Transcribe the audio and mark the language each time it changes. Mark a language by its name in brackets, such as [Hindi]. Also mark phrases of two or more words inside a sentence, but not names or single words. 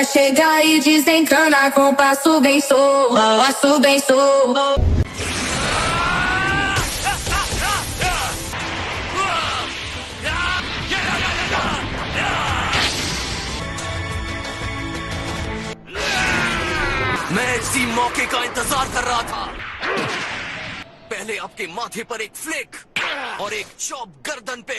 [Portuguese] chega e desencana com passo bem solto, passo bem solto. [Hindi] मैं इसी मौके का इंतजार कर रहा था। पहले आपके माथे पर एक फ्लिक और एक चॉप गर्दन पे।